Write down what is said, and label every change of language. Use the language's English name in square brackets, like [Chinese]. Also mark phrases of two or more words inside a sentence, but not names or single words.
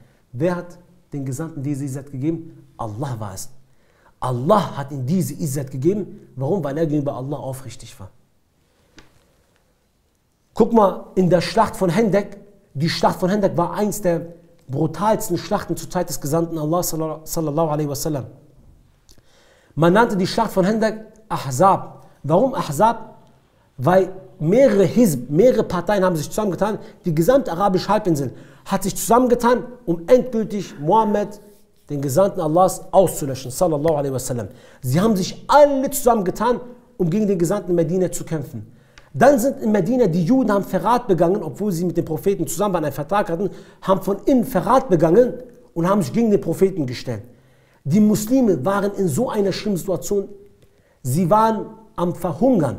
[German] Wer hat den Gesandten diese Izzat gegeben? Allah war es. Allah hat ihm diese Izzat gegeben. Warum? Weil er gegenüber Allah aufrichtig war. Guck mal, in der Schlacht von Hendek, die Schlacht von Hendek war eins der brutalsten Schlachten zur Zeit des Gesandten Allah [Arabic] صلى الله عليه وسلم. [German] Man nannte die Schlacht von Hendek Ahzab. Warum Ahzab? Weil mehrere Hizb, mehrere Parteien haben sich zusammengetan, die gesamte arabische Halbinsel hat sich zusammengetan, um endgültig Mohammed, den Gesandten Allahs, auszulöschen, [Arabic] صلى الله عليه وسلم. [German] Sie haben sich alle zusammengetan, um gegen den Gesandten in Medina zu kämpfen. Dann sind in Medina die Juden, haben Verrat begangen, obwohl sie mit den Propheten zusammen waren, einen Vertrag hatten, haben von innen Verrat begangen und haben sich gegen den Propheten gestellt. Die Muslime waren in so einer schlimmen Situation, sie waren am Verhungern.